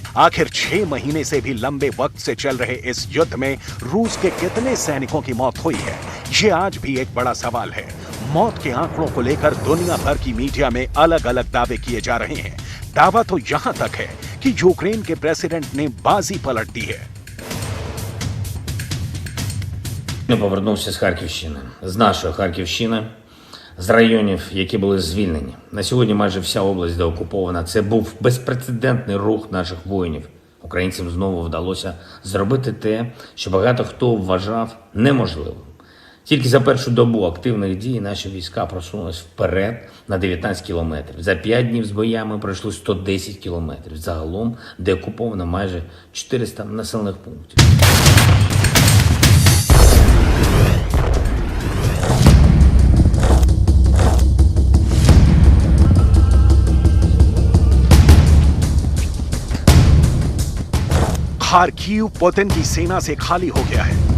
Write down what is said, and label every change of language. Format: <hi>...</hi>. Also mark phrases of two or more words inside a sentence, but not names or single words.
<hi>आखिर 6 महीने से भी लंबे वक्त से चल रहे इस युद्ध में रूस के कितने सैनिकों की मौत हुई है? ये आज भी एक बड़ा सवाल है। मौत के आंकड़ों को लेकर दुनिया भर की मीडिया में अलग अलग दावे किए जा रहे हैं। दावा तो यहां तक है कि यूक्रेन के प्रेसिडेंट ने बाजी पलट दी है।</hi> <uk>Я повернувся з Харківщини, з нашої Харківщини, з районів, які були звільнені. На сьогодні майже вся область деокупована. Це був безпрецедентний рух наших воїнів. Українцям знову вдалося зробити те, що багато хто вважав неможливим. Тільки за першу добу активних дій наші війська просунулись вперед на 19 кілометрів. За 5 днів з боями пройшли 110 кілометрів. Загалом деокуповано майже 400 населених пунктів.</uk> <hi>खार्किव पुतिन की सेना से खाली हो गया है।</hi>